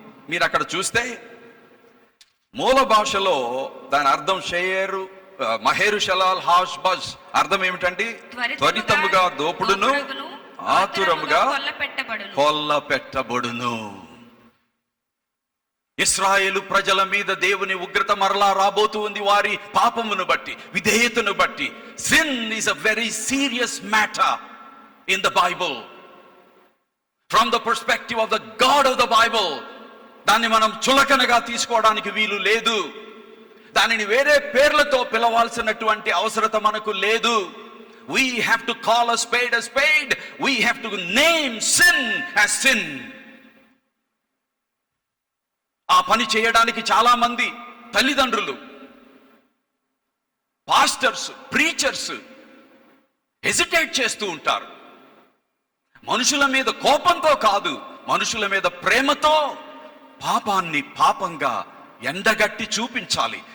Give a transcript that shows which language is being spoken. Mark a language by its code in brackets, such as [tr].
[te] మీరు అక్కడ చూస్తే మూల భాషలో దాని అర్థం షయేరు మహేరుషలాల్ హాష్బజ్ అర్థం ఏమిటండి? త్వరితముగా దోపుడును, ఆతురముగా కొల్లపెట్టబడును. ఇశ్రాయేలు ప్రజల మీద దేవుని ఉగ్రత మరలా రాబోతూ ఉంది, వారి పాపమును బట్టి, విధేయతను బట్టి. [en] Sin is a very serious matter in the Bible. From the perspective of the God of the Bible, [te] దాన్ని మనం చులకనగా తీసుకోవడానికి వీలు లేదు. దానిని వేరే పేర్లతో పిలవాల్సినటువంటి అవసరత మనకు లేదు. [en] We have to call a spade a spade. We have to name sin as sin. [te] ఆ పని చేయడానికి చాలా మంది తల్లిదండ్రులు, పాస్టర్స్, ప్రీచర్స్ హెసిటేట్ చేస్తూ ఉంటారు. మనుషుల మీద కోపంతో కాదు, మనుషుల మీద ప్రేమతో పాపాన్ని పాపంగా ఎండగట్టి చూపించాలి.